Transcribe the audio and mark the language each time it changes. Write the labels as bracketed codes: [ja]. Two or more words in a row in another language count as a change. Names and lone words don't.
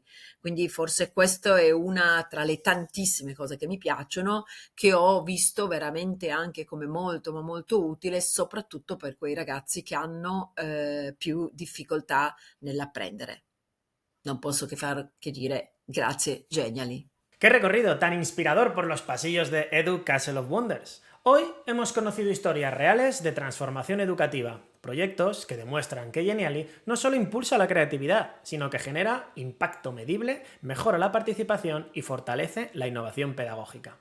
[it] Quindi forse questa è una tra le tantissime cose che mi piacciono, che ho visto veramente anche come molto ma molto utile, soprattutto per quei ragazzi che hanno più difficoltà nell'apprendere. Non posso che dire grazie Genially. [es] ¡Qué recorrido tan inspirador por los pasillos de EduCastle of Wonders! Hoy hemos conocido historias reales de transformación educativa, proyectos que demuestran que Genially no solo impulsa la creatividad, sino que genera impacto medible, mejora la participación y fortalece la innovación pedagógica.